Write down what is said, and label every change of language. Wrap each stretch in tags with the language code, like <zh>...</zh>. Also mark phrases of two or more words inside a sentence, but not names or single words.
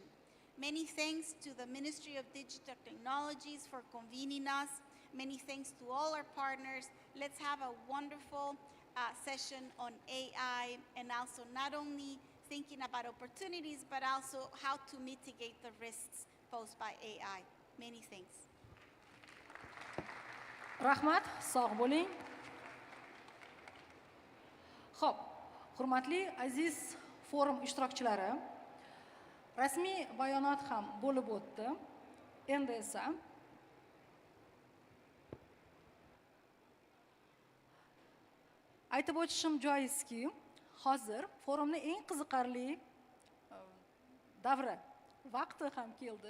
<en>Many thanks to the Ministry of Digital Technologies for convening us. Many thanks to all our partners. Let's have a wonderful session on AI, and also not only thinking about opportunities, but also how to mitigate the risks posed by AI. Many thanks.</en> <uz>Rahmat, sog' bo'ling. Xo'p, hurmatli aziz forum ishtirokchilari, rasmiy bayonot ham bo'lib o'tdi. Endi esa aytib o'tishim joizki, hozir forumni eng qiziqarli davri, vaqti ham keldi.</uz>